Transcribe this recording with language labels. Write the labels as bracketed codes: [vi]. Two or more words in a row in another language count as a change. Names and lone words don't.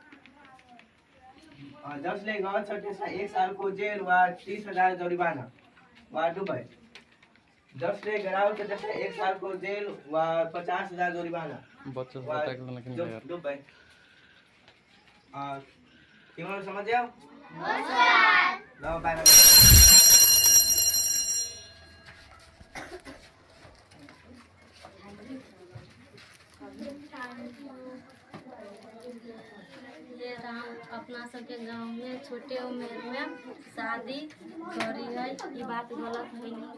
[ne] जसले गर्छ त्यसलाई 1 सालको जेल वा 30,000 जरिवाना वा दुबई। जसले गराउँछ त्यसलाई 1 सालको जेल वा 50,000 जरिवाना वा दुबई। तिमीहरू समझ्यौ? ल [en] bye bye. [hi] ये अपना सबके गांव में छोटे उम्र में शादी करी है, ये बात गलत है नहीं।